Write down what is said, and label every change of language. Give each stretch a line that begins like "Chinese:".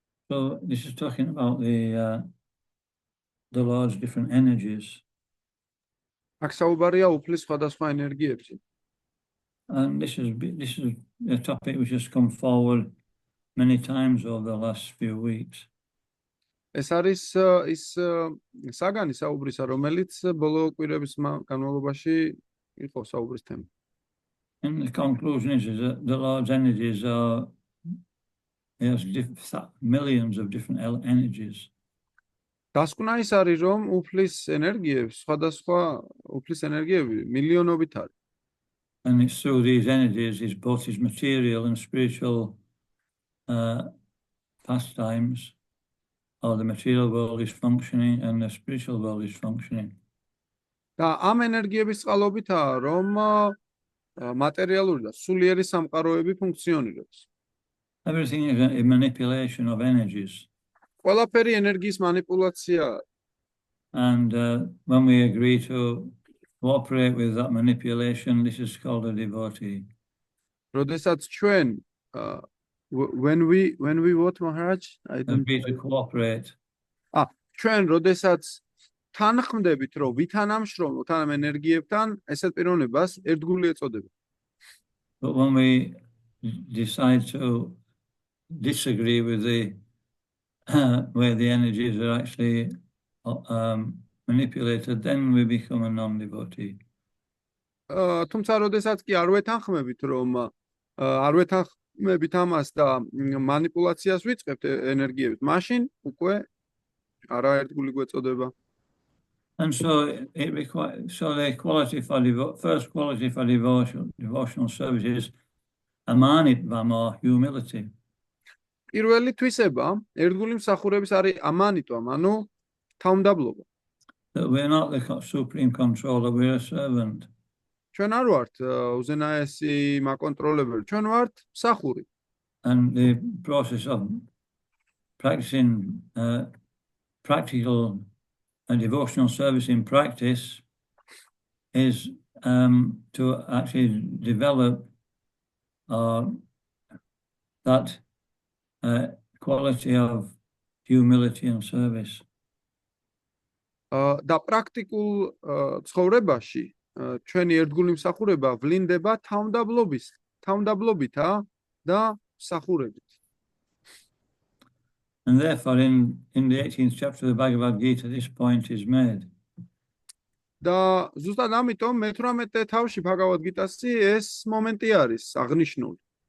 English: So this is talking about the Lord's different energies.
Georgian: აქ საუბარია უფლის სხვადასხვა ენერგიებზე.
English: And this is a topic which has come forward many times over the last few weeks.
Georgian: ეს არის ის საგანი საუბრისა, რომელიც ბოლო კვირების განმავლობაში იყო საუბრის თემა.
English: And the conclusion is that the Lord's energies there's millions of different energies.
Georgian: დასკვნა ის არის, რომ უფლის ენერგიებს, სხვადასხვა უფლის ენერგიები მილიონობით არის.
English: And it's through these energies is both his material and spiritual pastimes, or the material world is functioning and the spiritual world is functioning.
Georgian: და ამ ენერგიების წყალობითაა, რომ მატერიალური და სულიერი სამყაროები ფუნქციონირებს.
English: Everything is a manipulation of energies.
Georgian: ყველაფერი ენერგიის манипуляცია.
English: And when we agree to cooperate with that manipulation, this is called a devotee.
Georgian: როდესაც ჩვენ
English: when we what Maharaj? I don't agree to cooperate.
Georgian: ჩვენ როდესაც თანხმდებით, რომ ვითანამშრომლოთ ამ ენერგიებთან, ესეთ პიროვნებას ერთგული ეწოდება.
English: But when we decide to disagree with the where the energies are actually manipulated, then we become a non-devotee.
Georgian: თუმცა როდესაც კი არ ვეთანხმებით, რომ არ ვეთანხმებით ამას და манипуляციას ვიწყებთ ენერგიებით, მაშინ უკვე არაერთგული გვეწოდება.
English: And so it requires, so the quality for first quality for devotional service is amanitvam, humility.
Georgian: პირველი თვისება ერთგული მსახურების არის ამანიტვა, ანუ თავმდაბლობა.
English: That we're not the supreme controller, we're a servant.
Georgian: ჩვენ არ ვართ უზენაესი მაკონტროლებელი, ჩვენ ვართ მსახური.
English: And the process of practicing practical and devotional service in practice is to actually develop that quality of humility and service.
Georgian: და პრაქტიკულ ცხოვრებაში ჩვენი ერთგული მსახურება ვლინდება თავმდაბლობითა და მსახურებით.
English: And therefore, in the 18th chapter of the Bhagavad Gita, this point is made.
Georgian: და ზუსტად ამიტომ მე-18 თავში ბჰაგავად გიტასი ეს მომენტი არის აღნიშნული.